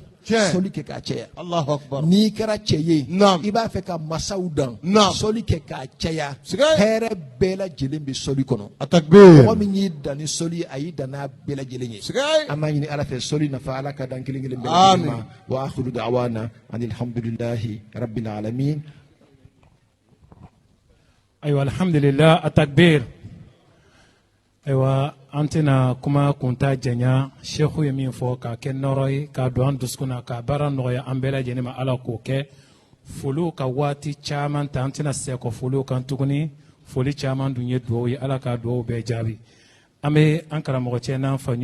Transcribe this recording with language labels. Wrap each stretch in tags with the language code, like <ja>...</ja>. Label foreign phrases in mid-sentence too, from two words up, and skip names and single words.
<bm>Tiens. Sɔli kɛ k'a caya.</bm> <ar>الله أكبر.</ar> <bm>N'i kɛra cɛ ye. Non. I b'a fɛ ka masaw dan. Non. Sɔli kɛ k'a caya. Siga. Hɛrɛ bɛɛ lajɛlen bɛ sɔli kɔnɔ. Atakbir. Mɔgɔ min y'i dan ni sɔli a y'i dan n'a bɛɛ lajɛlen ye. Siga. An b'a ɲini ala fɛ sɔli nafa ala ka dan kelen kelen bɛɛ Amin. lajɛlen ma.</bm> <ar>وآخر دعوانا أن الحمد لله رب العالمين. Ayiwa الحمد لله التكبير.</ar> <bm>Ayiwa an tɛna kuma kunta janya shehu ye min fɔ k'a kɛ nɔrɔ ye k'a don an dusukun na k'a baara nɔgɔya an bɛɛ lajɛlen ma ala k'o kɛ foliw ka waati caman ta an tɛna segin kɔ foliw kan tuguni foli caman dun ye duwawu ye ala k'a duwawu bɛɛ jaabi an bɛ an karamɔgɔ cɛ n'an fa</bm>